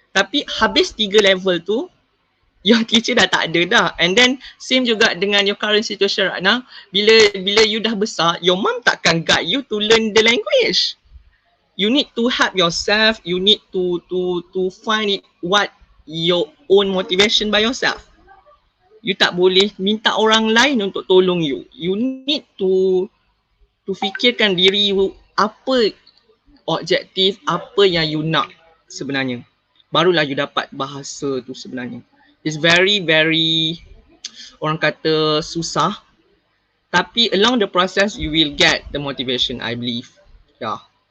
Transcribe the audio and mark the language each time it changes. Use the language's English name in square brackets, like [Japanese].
[Malay] Tapi habis 3 level tu, [English] your teacher [Malay] dah tak ada dah. [English] And then same juga dengan your current situation right now. Bila you [Malay] dah besar, [English] your mom [Malay] takkan [English] guide you to learn the language. You need to help yourself. You need to find it what your own motivation by yourself. [Malay] You tak boleh minta orang lain untuk tolong you. [English] You need to [Malay] fikirkan diri you, apa objektif, apa yang you nak sebenarnya. Barulah you dapat bahasa tu sebenarnya. [English] It's very [Malay] orang kata susah. Tapi [English] along the process you will get the motivation, I believe. Yeah.